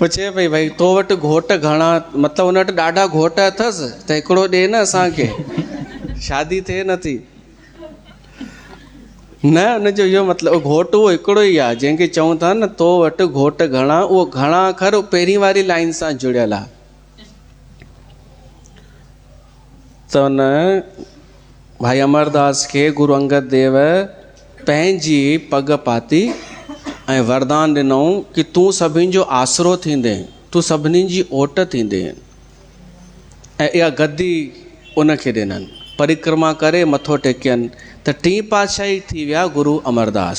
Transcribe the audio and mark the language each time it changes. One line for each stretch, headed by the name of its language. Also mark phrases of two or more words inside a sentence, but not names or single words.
Sindhi: पुछे पई भई तो वटि घोट घणा, मतिलबु उन वटि ॾाढा घोट अथसि त हिकिड़ो ॾे न असांखे, शादी थिए नथी। न उनजो इहो मतिलबु घोट उहो हिकिड़ो ई आहे जंहिंखे चऊं था न तो वटि घोट घणा, उहो घणा अखर पहिरीं वारी लाइन सां जुड़ियल आहे। त उन भाई अमरदास खे गुरु अंगद देव पंहिंजी पग पाती ऐं वरदान ॾिनऊं कि तूं सभिनि जो आसरो थींदे, तूं सभिनी जी ओट थींदे। ऐं इहा गद्दी उनखे ॾिननि, परिक्रमा करे मथो टेकियनि त टीं पातशाही थी विया गुरु अमरदास।